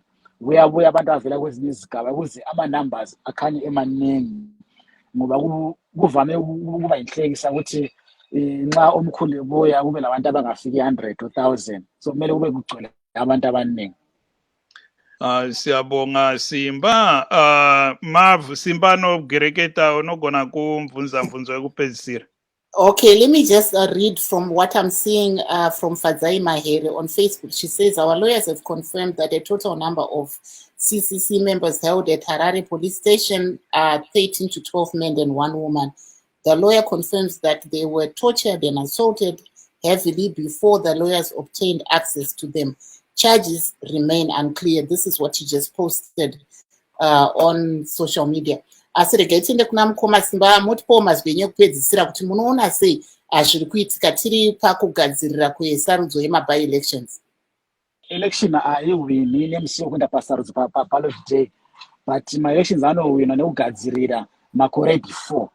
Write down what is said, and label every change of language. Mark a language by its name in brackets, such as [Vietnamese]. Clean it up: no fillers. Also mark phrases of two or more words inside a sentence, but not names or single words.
[North Ndebele] Buyabuya abantu avela kwezinye izigaba ukuze ama-numbers akhanye emaningi, ngoba kuvame ukuba yinhlekisa ukuthi nxa omkhulu ebuya kube labantu abangafiki 100 or 1000. So kumele kube kugcwele abantu abaningi. Siyabonga Simba. [Shona] Mav, Simba no Gereketa onogona kumvunza wekupezisira. [English] Okay, let me just read from what I'm seeing from Fadzai Mahere on Facebook. She says, our lawyers have confirmed that a total number of CCC members held at Harare police station are 13 to 12 men and 1 woman. The lawyer confirms that they were tortured and assaulted heavily before the lawyers obtained access to them. Charges remain unclear. This is what he just posted on social media. [Shona] Asiregaitinde kuna Mkoma Simba mutipo mazvenye kupedzisira kuti munoona sei zviri kuitika tiri pakugadzirira kwesarudzo yema-by elections. Election aiwini nemusi wekuenda pasarudzo [English] ballot day, [Shona] but ma-elections anowina nekugadzirira makore before.